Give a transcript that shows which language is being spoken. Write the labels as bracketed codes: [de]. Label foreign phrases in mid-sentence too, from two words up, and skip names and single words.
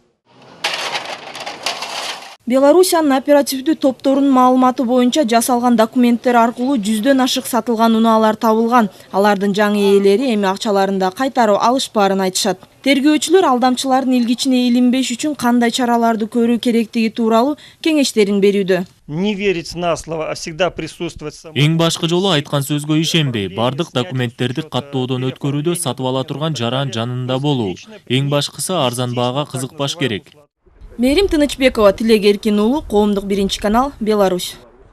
[ky] Белоруссиянын оперативдүү топторунун маалыматы боюнча жасалган документтер аркылуу 100дөн ашык сатылган унаалар табылган. Алардын жаңы ээлери эми акчаларын да кайтарып алышпаарын айтышат. Тергөөчүлөр алдамчылардын илгичине илинбеш үчүн кандай чараларды көрүү керектиги тууралуу кеңештерин берүүдө. [ru] Не верить на слово, а всегда присутствовать. [ky] Эң башкы жолу айткан сөзгө ишенбей, бардык документтерди каттоодон өткөрүүдө сатып ала турган жаран жанында болуу. Эң башкысы арзан баага кызыкпаш керек. Мерим Тынычбекова, Тилек Эркин уулу, Коомдук биринчи канал, Беларусь.